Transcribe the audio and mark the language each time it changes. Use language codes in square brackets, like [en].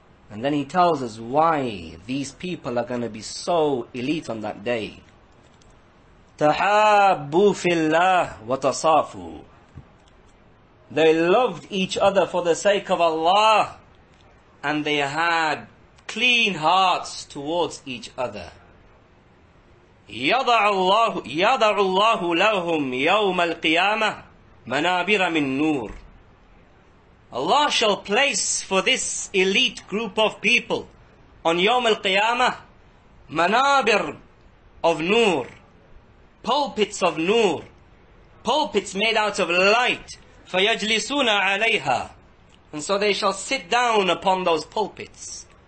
[en] And then he tells us why these people are going to be so elite on that day. [ar] تَحَابُّوا فِي اللَّهِ وَتَصَافُوا. [en] They loved each other for the sake of Allah, and they had clean hearts towards each other. [ar] يضع الله لهم يوم القيامة منابر من نور. [en] Allah shall place for this elite group of people on Yawm al-Qiyamah manabir of nur, pulpits of nur, pulpits made out of light. [ar] فَيَجْلِسُونَ عَلَيْهَا, [en] and so they shall sit down upon those pulpits.